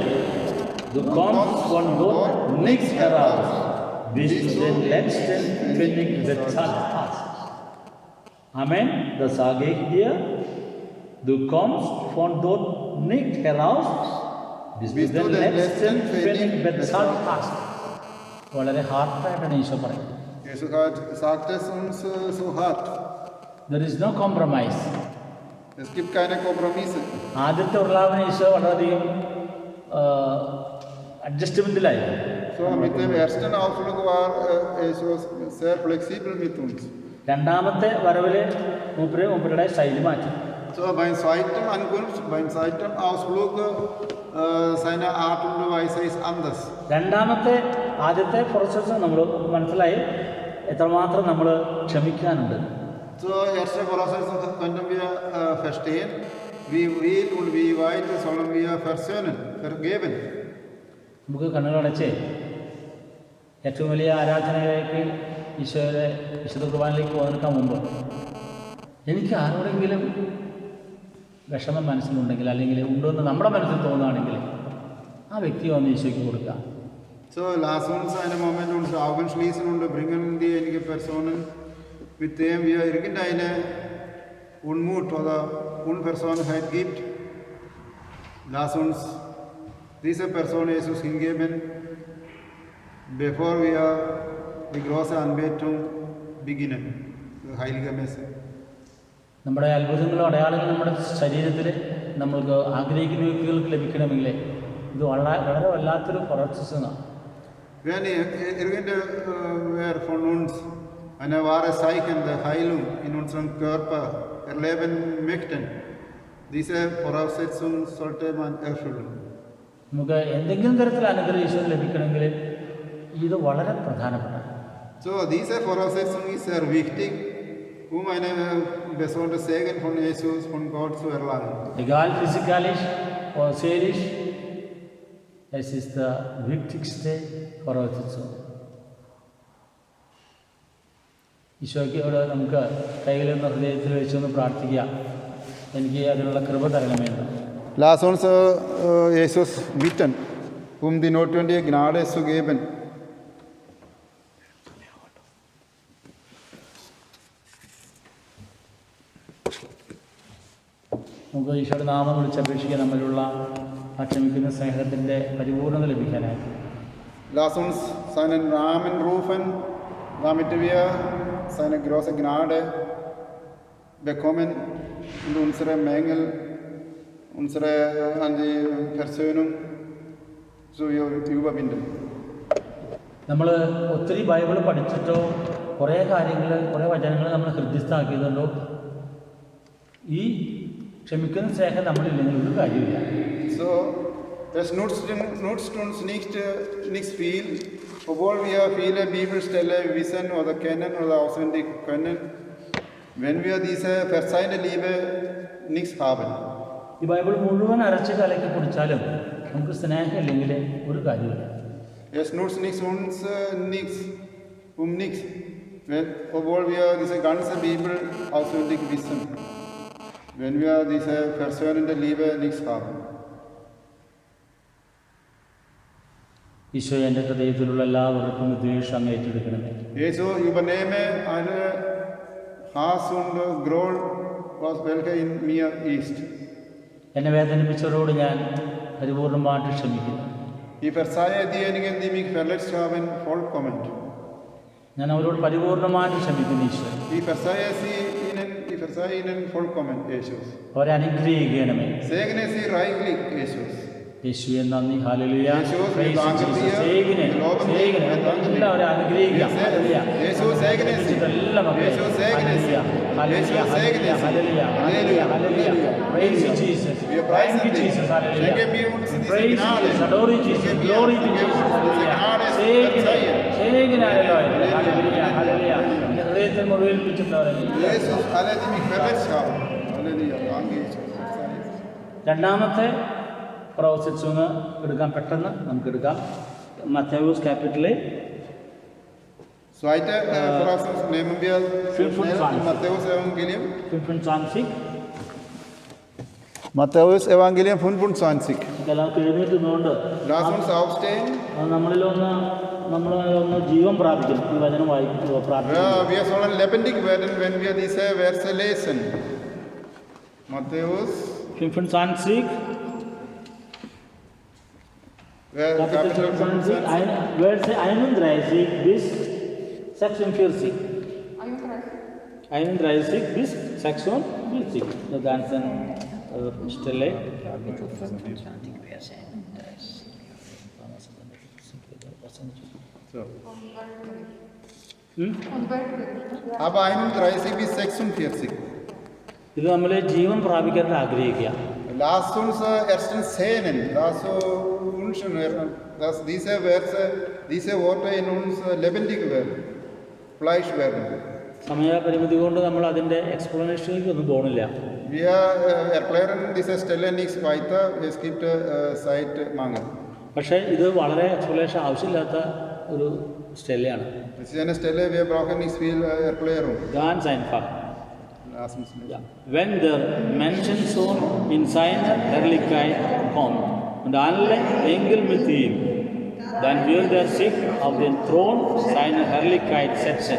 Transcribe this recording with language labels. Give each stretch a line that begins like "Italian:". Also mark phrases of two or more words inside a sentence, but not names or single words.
German: Du kommst von dort nichts heraus, bis du den letzten Pfennig bezahlt hast. Amen. Das sage ich dir. Du kommst von dort nicht heraus, bis du den letzten Pfennig bezahlt hast.
Malayalam: വളരെ ഹാർട്ടായിട്ടാണ് ഈശോ പറയുന്നത്.
German: Jesus sagt es uns so hart.
English: There is no compromise.
German: Es gibt keine Kompromisse.
Malayalam: ആദ്യത്തെ ഉള്ളാവിന് ഈശോ വളരെയധികം അഡ്ജസ്റ്റ്മെൻറ്റിലായി.
German: So, mit dem ersten Ausflug war Jesus sehr flexibel mit uns.
Malayalam: രണ്ടാമത്തെ വരവില് മൂപ്പരുടെ ശൈലി മാറ്റി.
German: So, beim zweiten Ankunft, beim zweiten Ausflug, seine Art und Weise ist anders.
Malayalam: രണ്ടാമത്തെ ആദ്യത്തെ പ്രോസസ്സ് നമ്മൾ മനസ്സിലായി എത്രമാത്രം നമ്മൾ ക്ഷമിക്കാനുണ്ട്.
German: So, erste Voraussetzung können wir verstehen, wie viel und wie weit sollen wir versöhnen, vergeben.
Malayalam: നമുക്ക് കണ്ണുകളടച്ച് ഏറ്റവും വലിയ ആരാധനയിലേക്ക് ഈശോയുടെ വിശുദ്ധ കുർബാനയിലേക്ക് പോകുന്നതിന് മുമ്പ് എനിക്ക് ആരോടെങ്കിലും വിഷമം മനസ്സിലുണ്ടെങ്കിൽ അല്ലെങ്കിൽ ഉണ്ടെന്ന് നമ്മുടെ മനസ്സിൽ തോന്നുകയാണെങ്കിൽ ആ വ്യക്തി വന്ന് ഈശോയ്ക്ക് കൊടുക്കുക.
German: So, lass uns einen Moment unsere Augen schließen und bringen diejenigen Personen, mit denen wir irgendeine Unmut oder Unversöhnlichkeit gibt. Lass uns diese Person Jesus hingeben, bevor wir die große Anbetung beginnen, die heilige Messe.
Malayalam: നമ്മുടെ അത്ഭുതങ്ങളും അടയാളങ്ങളും നമ്മുടെ ശരീരത്തിൽ നമ്മൾക്ക് ആഗ്രഹിക്കുന്ന വ്യക്തികൾക്ക് ലഭിക്കണമെങ്കിൽ ഇത് വളരെ വല്ലാത്തൊരു പ്രോസസ്സാണ്.
German: Wenn irgendwer von uns eine wahre Zeichen der Heilung in unserem Körper erleben möchten, diese Voraussetzung sollte man erfüllen.
Malayalam: നമുക്ക് എന്തെങ്കിലും തരത്തിൽ അനുഗ്രഹം ഈശോ ലഭിക്കണമെങ്കിൽ ഇത് വളരെ പ്രധാനപ്പെട്ട.
German: So, diese Voraussetzung ist sehr wichtig, eine besondere Segen von Jesus, von Gott zu erlangen. Egal physikalisch oder seelisch, es ist der wichtigste Voraussetzung.
Malayalam: ഈശോയ്ക്ക് ഇവിടെ നമുക്ക് കയ്യിൽ നിന്ന് ഹൃദയത്തിൽ വെച്ചൊന്ന് പ്രാർത്ഥിക്കാം, എനിക്ക് അതിനുള്ള കൃപ തരണമേ.
German: Lass uns Jesus bitten, die notwendige Gnade zu geben.
Malayalam: നമുക്ക് ഈശോയുടെ നാമം വിളിച്ചപേക്ഷിക്കാൻ നമ്മളുള്ള ക്ഷമിക്കുന്ന സ്നേഹത്തിൻ്റെ പരിപൂർണത ലഭിക്കാനായി.
German: Lass uns seinen Namen rufen, damit wir seine große Gnade bekommen und unsere Mängel, unsere an die Versöhnung zu überwinden.
Malayalam: നമ്മൾ ഒത്തിരി ബൈബിൾ പഠിച്ചിട്ടോ കുറേ കാര്യങ്ങൾ, കുറേ വചനങ്ങൾ നമ്മൾ ഹൃദയസ്ഥാക്കിയതുകൊണ്ടോ ഈ ക്ഷമിക്കുന്ന സ്നേഹം നമ്മളില്ലെങ്കിൽ ഒരു കാര്യമില്ല.
German: So, es nutzt uns nichts viel, obwohl wir viele Bibelstellen wissen oder kennen oder auswendig können, wenn wir diese verzeihende Liebe nichts haben.
Malayalam: ഈ ബൈബിൾ മുഴുവൻ അരച്ച് കലക്കി കുടിച്ചാലും നമുക്ക് സ്നേഹം ഇല്ലെങ്കിൽ ഒരു കാര്യമില്ല.
German: Es nutzt uns nichts, obwohl wir diese ganze Bibel auswendig wissen, wenn wir diese versöhnende Liebe nichts haben.
Malayalam: ഈശോ എൻ്റെ ഹൃദയത്തിലുള്ള എല്ലാ വെറുപ്പും ദ്വേഷം അങ്ങ് ഏറ്റെടുക്കണമേ.
German: Jesu, übernehme alle Hass und Groll, welche in mir ist.
Malayalam: എന്നെ വേദനിപ്പിച്ചവരോട് ഞാൻ പരിപൂർണമായിട്ട് ക്ഷമിക്കുന്നു.
German: Ich verzeihe diejenigen, die mich verletzt haben, vollkommen.
Malayalam: ഞാൻ അവരോട് പരിപൂർണമായിട്ട് ക്ഷമിക്കുന്നു ഈശോ.
German: Ich verzeihe ihnen vollkommen, Jesus.
Malayalam: അവരെ അനുഗ്രഹിക്കണമേ.
German: Segne sie reichlich, Jesus.
Malayalam: യേശുവേ നന്ദി. ഹല്ലേലൂയ. യേശുവേ എല്ലാവരും അനുഗ്രഹിക്കുക. ഹല്ലേലൂയ.
German: Jesus segne sie.
Malayalam: എല്ലാ മക്കളെയും
German: Jesus segne sie.
Malayalam: ഹല്ലേലൂയ. ഹല്ലേലൂയ. ഹല്ലേലൂയ. ഹല്ലേലൂയ. ഹല്ലേലൂയ.
English: Praise you, Jesus.
German: Wir preisen
English: Thank you,
German: dich.
English: Jesus. Hallelujah.
German: Schenke mir uns diese
English: Praise you,
German: Gnade.
English: Jesus. Adore you, Jesus.
German: Schenke mir
English: Glory to
German: uns
English: Jesus.
German: diese
English: Hallelujah.
German: Gnade zu Segene, verzeihen. segene,
English: Hallelujah. Hallelujah.
Malayalam: എൻ്റെ ഹൃദയത്തിൽ മുറിവേൽപ്പിച്ചിട്ടുള്ളവരെ
German: Jesus, alle, die mich verletzt haben. Halleluja. Danke, Jesus.
Malayalam: രണ്ടാമത്തെ പ്രോസസ്സ് എടുക്കാം, പെട്ടെന്ന് നമുക്ക് എടുക്കാം. മത്തയൂസ് ക്യാപിറ്റലിൽ
German: Zweite Voraussetzung nehmen wir schnell Matthäus Evangelium. 25. Matthäus Evangelium 25.
Malayalam: എല്ലാവർക്കും എഴുന്നേറ്റുന്നുകൊണ്ട്
German: Lass uns aufstehen.
Malayalam: നമ്മളൊന്ന് ജീവൻ പ്രാപിക്കും. ഈ വചനം വായിക്കുക, പ്രാർത്ഥിക്കുക.
German: Ja, wir sollen lebendig werden, wenn wir diese Verse lesen. Matthäus 25. Kapitel 25, Verse 31 bis 46. 31 bis 46. Die ganzen Stelle. Kapitel 25, Vers 31. So. Aber 31 bis 46.
Malayalam: ഇത് നമ്മൾ ജീവൻ പ്രാപിക്കാൻ ആഗ്രഹിക്കുക.
German: Lasst uns erstens sehnen, dass diese Verse, diese Worte in uns lebendig werden, Fleisch werden.
Malayalam: സമയപരിമിതി കൊണ്ട് നമ്മൾ അതിൻ്റെ എക്സ്പ്ലനേഷനിലേക്ക് ഒന്നും പോകുന്നില്ല.
German: Wir erklären diese Stelle nicht weiter, es gibt Zeitmangel. പക്ഷേ ഇത് വളരെ എക്സ്പ്ലനേഷൻ ആവശ്യമില്ലാത്ത ഒരു സ്റ്റെല്ലയാണ്. Es ist eine Stelle, wir brauchen nicht viel Erklärung. Ganz einfach. Lass uns lesen. Ja. Wenn der Menschensohn in seiner Herrlichkeit kommt und alle Engel mit ihm, dann wird er sich auf den Thron seiner Herrlichkeit setzen.